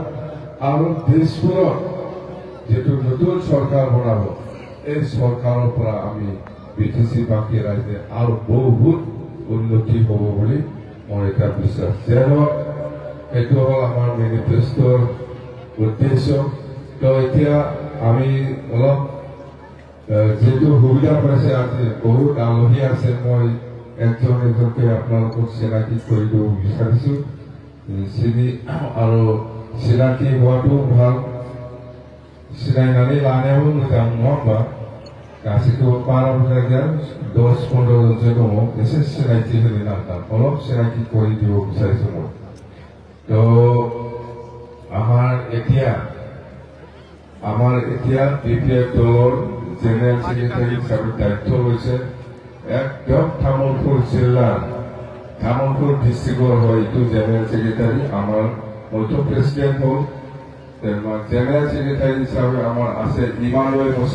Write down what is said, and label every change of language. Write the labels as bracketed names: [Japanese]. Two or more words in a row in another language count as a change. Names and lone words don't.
[Assamese] আৰু দেশখনত যেটো নতুন চৰকাৰ বনাব এই চৰকাৰৰ পৰা আমি বিটিসি বাকী ৰাইজে আৰু বহুত উন্নতি হ'ব বুলি মোৰ এটা বিশ্বাস যেনে এইটো হ'ল আমাৰ মেনিফেষ্টৰ উদ্দেশ্য তো এতিয়া আমি অলপ যেটো সুবিধা পাইছে আজি বহুত আলহী আছে মই একজনকে আপোনালোকক চিনাকি কৰি দিব বিচাৰিছো আৰু চিনাকি হোৱাটো ভাল [Bodo] চিনাইনাनै লানাयाबो मोजां नङा होमबा गासैखौबो बारा बुरजा गैया 10-15 जनसो दङ एसे सिनायथि होनो नांगोन [Assamese] অলপ চিনাকি কৰি দিব বিচাৰিছো মই তো আমাৰ এতিয়া বিপিএফ দলৰ [English] general secretary [Assamese] হিচাপে দায়িত্ব লৈছে একদম তামোলপুৰ জিলাৰ তামোলপুৰ ডিষ্ট্ৰিক্টৰ হয় এইটো [English] general secretary [Assamese] আমাৰ মইতো প্ৰেচিডেণ্ট হ'ল [English] general secretary [Assamese] হিচাপে আমাৰ আছে ইমানুৱেল